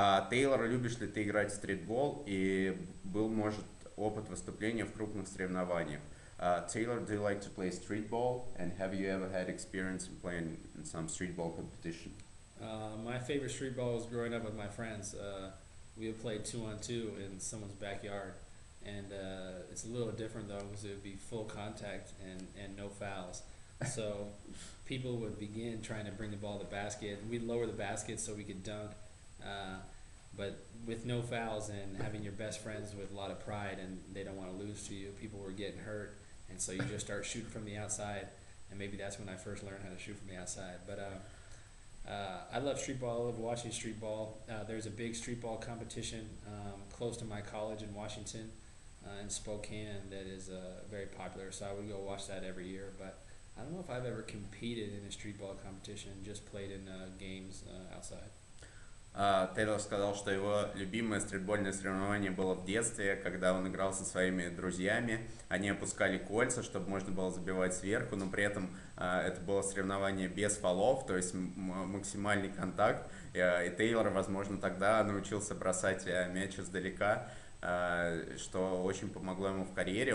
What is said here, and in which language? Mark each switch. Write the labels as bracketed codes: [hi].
[ru] Тейлор, любишь ли ты играть в стритбол, и был, может, опыт выступления в крупных соревнованиях? [en] Taylor, do you like to play streetball, and have you ever had experience in playing in some streetball competition? My favorite street ball was growing up with my friends. We would play 2-on-2 in someone's backyard, and it's a little different though, because it would be full contact and no fouls. So people would begin trying to bring the ball to the basket, and we'd lower the basket so we could dunk. But with no fouls and having your best friends with a lot of pride, and they don't want to lose to you, people were getting hurt, and so you just start shooting from the outside, and maybe that's when I first learned how to shoot from the outside. But I love street ball. I love watching street ball. There's a big street ball competition close to my college in Washington, in Spokane, that is very popular. So I would go watch that every year. But I don't know if I've ever competed in a street ball competition. Just played in games outside. [ru] Тейлор сказал, что его любимое стритбольное соревнование было в детстве, когда он играл со своими друзьями. Они опускали кольца, чтобы можно было забивать сверху, но при этом это было соревнование без фолов, то есть максимальный контакт. И Тейлор, возможно, тогда научился бросать мяч издалека, что очень помогло ему в карьере.